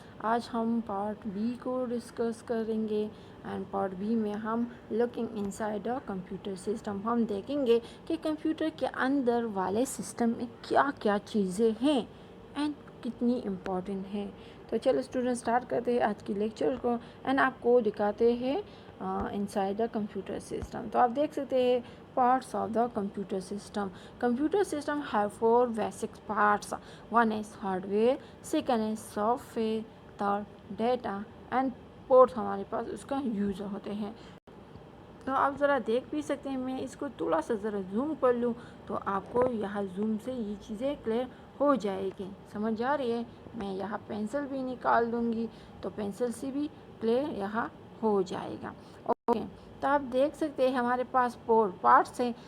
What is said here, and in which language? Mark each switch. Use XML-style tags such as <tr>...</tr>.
<ur>آج ہم part be کو ڈسکس کریں گے. اینڈ پارٹ بی میں ہم</ur> <en>looking inside a computer system,</en> <ur>ہم دیکھیں گے کہ کمپیوٹر کے اندر والے سسٹم میں کیا کیا چیزیں ہیں اینڈ کتنی امپورٹنٹ ہیں. تو چلو اسٹوڈنٹ اسٹارٹ کرتے ہیں آج کی لیکچر کو اینڈ آپ کو دکھاتے ہیں</ur> <en>Inside the computer system.</en> <ur>تو آپ دیکھ سکتے ہیں</ur> <en>parts of the computer system. Computer system have 4 basic parts. One is hardware, second is software, third data and fourth</en> <ur>ہمارے پاس اس کا یوزر ہوتے ہیں. تو آپ ذرا دیکھ بھی سکتے ہیں، میں اس کو تھوڑا سا ذرا زوم کر لوں تو آپ کو یہاں زوم سے یہ چیزیں کلیئر ہو جائے گی. سمجھ آ رہی ہے؟ میں یہاں پینسل بھی نکال دوں گی تو پینسل سے بھی کلیئر یہاں ہو جائے گا. اوکے، تو آپ دیکھ سکتے ہیں ہمارے پاس 4 پارٹس ہیں.</ur>